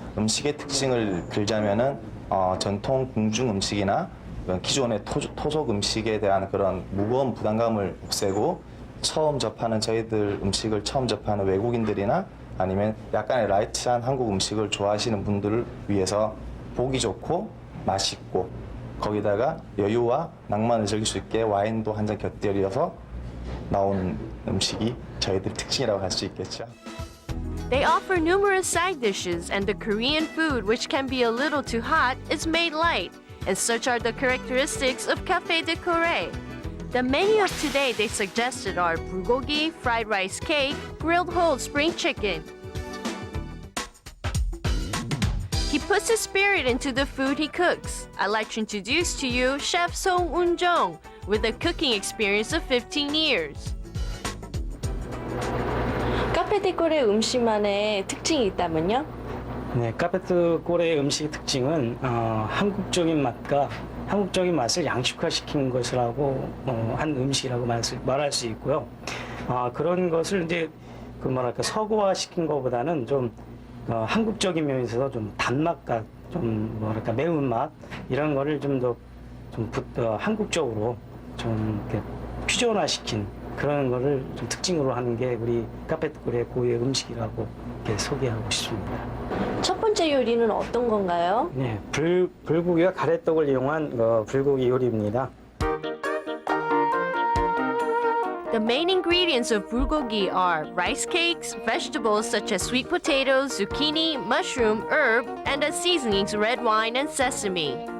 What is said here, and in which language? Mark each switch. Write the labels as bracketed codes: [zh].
[ko] 음식의 특징을 들자면은 전통 궁중 음식이나 기존의 토속 음식에 대한 그런 무거운 부담감을 없애고 저희들 음식을 처음 접하는 외국인들이나 아니면 약간의 라이트한 한국 음식을 좋아하시는 분들을 위해서 보기 좋고 맛있고 거기다가 여유와 낭만을 즐길 수 있게 와인도 한 잔 곁들여서 나온 음식이 저희들 특징이라고 할 수 있겠죠. [en] They offer numerous side dishes and the Korean food, which can be a little too hot, is made light. And such are the characteristics of Café Décoré. The menu of today they suggested are bulgogi, fried rice cake, grilled whole spring chicken. He puts his spirit into the food he cooks. I'd like to introduce to you Chef Song Un-jong with a cooking experience of 15 years. [ko] 카페 데코레 음식만의 특징이 있다면요? 네, 카페트골의 음식 특징은 한국적인 맛을 양식화시킨 것이라고 한 음식이라고 말할 수 있고요. 그런 것을 이제 서구화시킨 것보다는 좀 한국적인 면에서 좀 단맛과 좀 매운맛 이런 거를 좀 더 한국적으로 좀 이렇게 퓨전화시킨 그런 거를 좀 특징으로 하는 게 우리 카페트골의 고유의 음식이라고 이렇게 소개하고 싶습니다. 첫 번째 요리는 어떤 건가요? 네, 불고기와 가래떡을 이용한 불고기 요리입니다. [en] The main ingredients of bulgogi are rice cakes, vegetables such as sweet potatoes, zucchini, mushroom, herb, and as seasonings red wine and sesame.